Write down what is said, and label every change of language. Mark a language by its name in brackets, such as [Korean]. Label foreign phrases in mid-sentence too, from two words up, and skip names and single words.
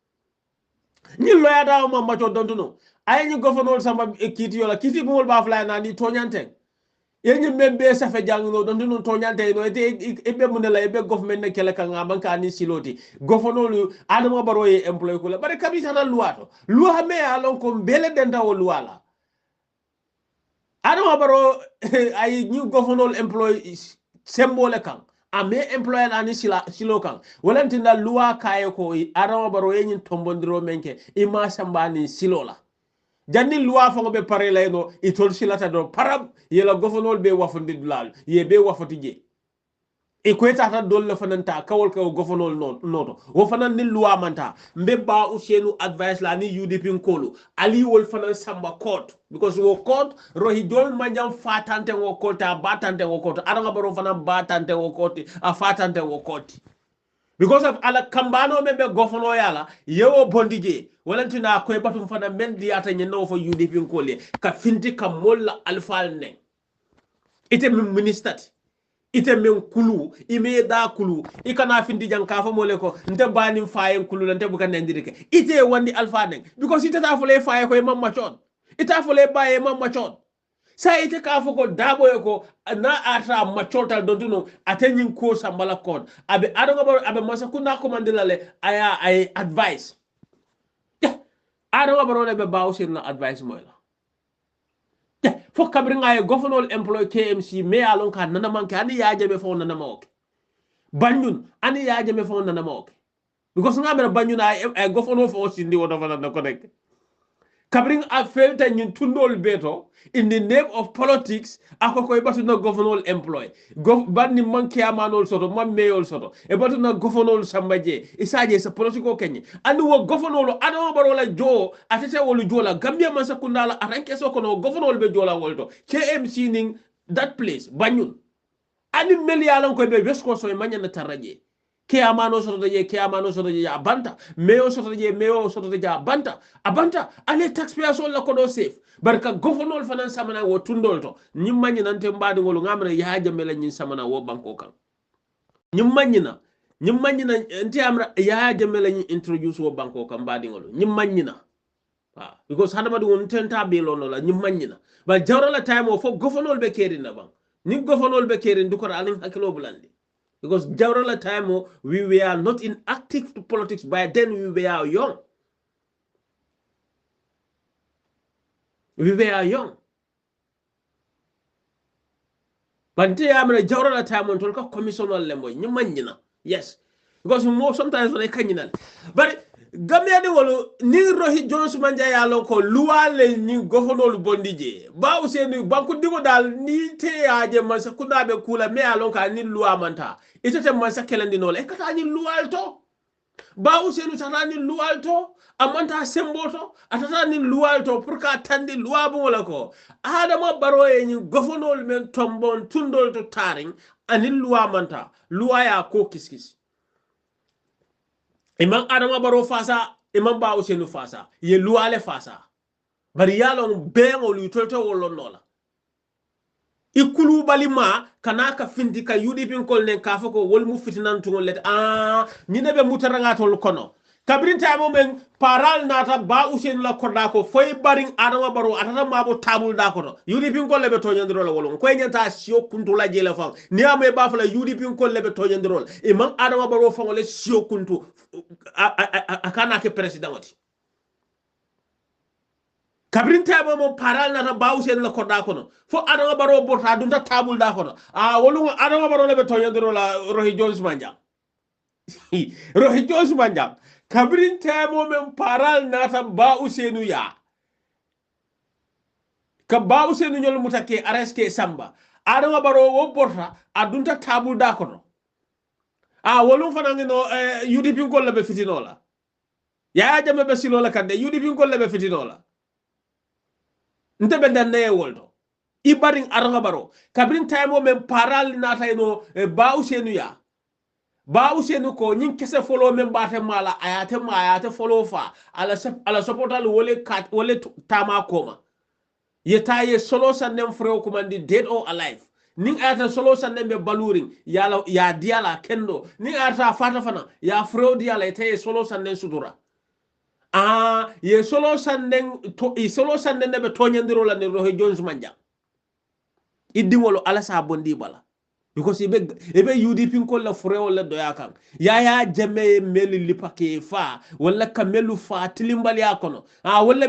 [Mandingo] ni loya da mam machon don no ay ni governor samba kiti yola kiti bumol ba fala na ni tonyante ye ni membe sa fe jang no don no tonyante no e be mun la e be government ne kele kan ngaban ka ni siloti governor adama baro ye employé ko la bare kabisa na luato luha me alon ko bele den dawo luala adama baro ay ni governor [French] employé symbole [Mandingo] kan ame employer ani silo kan walantinda luwa kaye ko arama baro yenyin tombondiro menke ima sambani silola janni luwa fango be pare layno itol silata do parab yela governor be wafundi dulal ye be wafoti je e ko tata dolle fananta kawol ko governor noto wo fanan ni luwa manta mbeba usenu advice la ni UDP nkolo ali wol fanan samba court because wo court Rohi Jones manjam fatante wo court a batante wo court adanga baro fanan batante wo court a fatante wo court [English] because of [Mandingo] ala kambano membe governor yala yewo bondije walantina ko batum fanan men diata nyeno fo UDP nkole ka finti ka molla alfal ne ite minister ite men kulu ime da kulu ikana findi janka fa mole ko nte bani fayen kulu nte buka nendirike ite wandi alfa nen because ite ta fole faye ko mamma chon ita fole baye mamma chon sa ite ka fa ko dabo ko na ata machotal do duno atenyin ko sambala kon abe adonga abe masakunda ko mandilale aya ay advice adonga baro be bawsir na advice moy la fo kabri ngaye [English] governor employee [Mandingo] KMC me alon ka nana manke ani yaaje be fo nana mawke banyun ani yaaje me fo nana mawke because ngamere banyun ay governor fo sindi wodo fana na connect kabri a felta nyin tundol beto [English] in the name of politics [Mandingo] akoko e batu na [English] governor employee [Mandingo] banni manke amanol soto mam meyol soto e batu na governor sambaje isaje sa political kenye andi wo governor ado barola jo atete wolu jola Gambia masakundala aranke so kono governor be jola wolto KMC ning [English] that place [Mandingo] banyun ani meli yalan ko be wesko so manya na taraje ke amano soto je ke amano soto je abanta meo soto je meo soto je abanta ale taxpayers la ko do safe barka governor fanan samana wo tundol to nyimmanyi nante mbadi ngolu ngamre yaaje mela nyin samana wo banko kan nyimmanyi na nti amra yaaje mela nyin introduce wo banko kan mbadi ngolu nyimmanyi na because hadama dum tenta be lono la nyimmanyi na ba jawrala time o fo governor be kerin na ban ni governor be kerin du ko alin hakilo bulandi because jawrala time o [English] we were not in active politics by then we were young [Mandingo] Bante amra jawrala time on tolka commissioner lembo nyimanyina [English] yes because more sometimes when I [Mandingo] kanyina but gamya de wolo ni rohi Jones manja ya loko luwale ni governor bondije ba useni banku digo dal ni te aje mansa kudabe kula me alonka ni luwa manta itete mansa kelendi nole e kata ni luwalto ba useni tanani luwalto amanta semboto atata ni luwalto pour ka tandi luwabu wala ko adama baroye ni governor men tombon tundol to taring ani luwa manta luwa ya ko kiskis imam adama baro fasa imam ba useni fasa ye luwale fasa bari yalo bengo lu toto wolo nola ikulu balima kanaka findi ka UDP kol nen ka fako wol mu fitinan tungol let nyine be mutaranga tol kono kabrin tamo men paral nata ba usen la korda ko foy baring adama baro atata mabo tabul da ko UDP kol lebe to nyandiro la wolon ko nyanta sio kuntu la jele fam ni ame ba fala UDP kol lebe to nyandiro e man adama baro fangole sio kuntu akana ke president wati kabrin tamo mo paral nata ba usen la korda ko fo adama baro bota dunta tabul da ko wolu adama baro lebe to nyandiro la rohi Jones manja rohi Jones manja kabrin tamo men paral nata ba usenu ya ka ba usenu nyol mutake arreske samba adama baro wo borta adunta tabu da kono wolum fanangi no UDP ko lebe fitinola ya jame be silola kande UDP ko lebe fitinola nte be danne woldo ibaring adama baro kabrin tamo men paral nata no ba usenu ya ba usenu ko nyin kese follow men bate mala ayate follow fa ala supportal wole tama koma yetaye solo sanem freo komandi [English] dead or alive [Mandingo] ning ayata solo sanem be baluring ya diala kendo ning ayata fata fana ya freo diala yetaye solo sanem sudura ye solo sanem be tonyandiro la ne Rohi Jones manja idingolo ala sa bondi bala because ebe UDP ko la freo la doya kan ya jame meli lipake fa wala kamelu fa tilimbali akono wala